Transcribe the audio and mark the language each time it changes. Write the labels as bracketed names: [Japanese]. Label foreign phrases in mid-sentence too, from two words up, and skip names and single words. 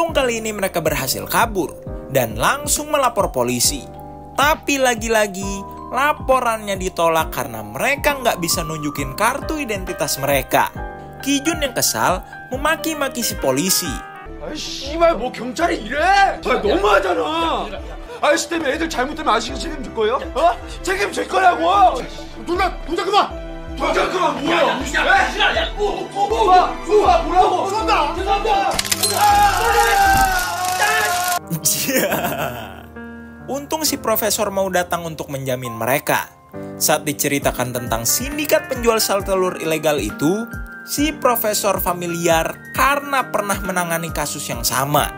[Indonesian] kali ini mereka berhasil kabur dan langsung melapor polisi. Tapi lagi-lagi laporannya ditolak karena mereka nggak bisa nunjukin kartu identitas mereka. Kijun yang kesal memaki-maki si polisi. [Korean] 씨발 뭐 경찰이 이래? 너무하잖아. 아저씨 때문에 애들 잘못되면 아저씨가 책임질 거예요? 어? 책임질 거라고. 누나 동작 그만. 동작 그만 뭐야? 야, 뭐라고? 죄송합니다. [Indonesian] Untung si profesor mau datang untuk menjamin mereka. Saat diceritakan tentang sindikat penjual sel telur ilegal itu, si profesor familiar karena pernah menangani kasus yang sama.